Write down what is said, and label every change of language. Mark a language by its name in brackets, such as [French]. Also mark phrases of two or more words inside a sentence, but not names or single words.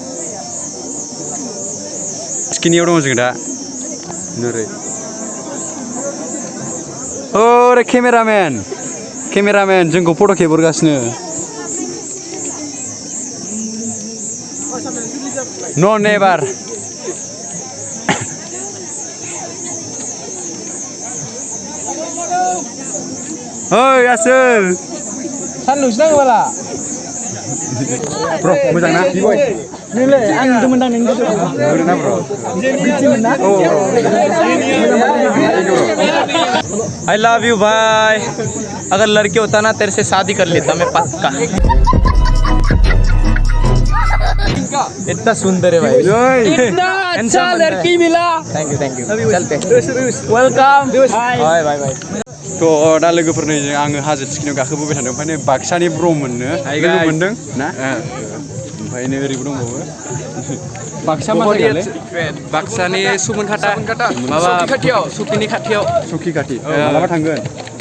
[Bodo] टिकेटनियाव दङ जों दा नोरै ओरै केमेरामेन जोंखौ फट' खेबहरगासिनो न नेभार ओइ आसोल सानदुंसो नाङो बाला ब्र मोजां ना बिबय नोंलाय आं नुदोंमोन नोंनि ना ब्र [English] I love you [Hindi] भाई अगर लड़की होता ना तेरे से शादी कर लेता मैं पक्का इतना सुंदर है भाई इतना अच्छा लड़की मिला [English] thank you [Hindi] चलते [English] welcome bye bye bye [Bodo] थ' दा लोगोफोरनो आङो हाजो टिकेटनियाव गाखोबोबाय थादों ओमफ्राय बाक्सानि ब्रमोननो लोगो मोनदों ना ओमफ्राय नै ओरैबो दंबावो बाक्सा मा जायगालै बाक्सानि सुमनखाटा माबा सुखिनि खाथियाव सुखि खाथि मालाबा थांगोन